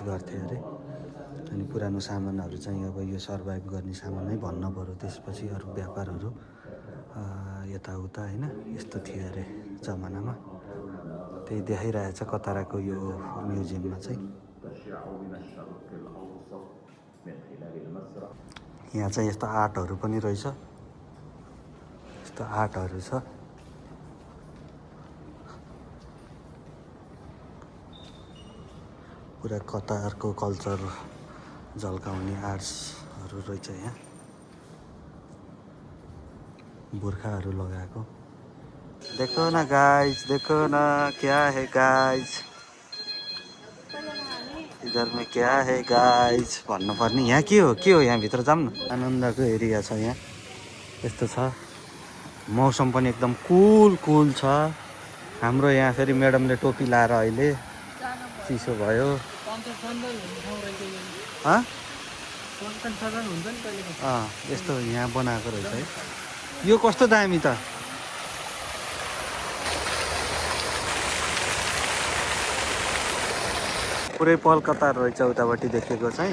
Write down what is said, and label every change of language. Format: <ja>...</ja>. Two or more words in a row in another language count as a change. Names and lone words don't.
<ne>गर्थे अरे अनि पुरानो सामानहरू चाहिँ अब यो सर्भाइभ गर्ने सामान नै भन्नु पऱ्यो त्यसपछि अरू व्यापारहरू यताउता होइन यस्तो थियो अरे जमानामा त्यही देखाइरहेछ कताराको यो म्युजियममा चाहिँ यहाँ चाहिँ यस्तो आर्टहरू पनि रहेछ यस्तो आर्टहरू छ पुरा कतारको कल्चर झल्काउने आर्ट्सहरू रहेछ यहाँ बुर्खाहरू लगाएको</ne> <hi>देखो न गाइस देखो न क्या है गाइस इधर में क्या है गाइस</hi> <ne>भन्नुपर्ने यहाँ के हो यहाँभित्र जाऊँ न आनन्दको एरिया छ यहाँ यस्तो छ मौसम पनि एकदम कुल छ हाम्रो यहाँ फेरि म्याडमले टोपी लाएर अहिले चिसो भयो यस्तो यहाँ बनाएको रहेछ है यो कस्तो दामी त पुरै पहल कतार रहेछ उतापट्टि देखेको चाहिँ</ne>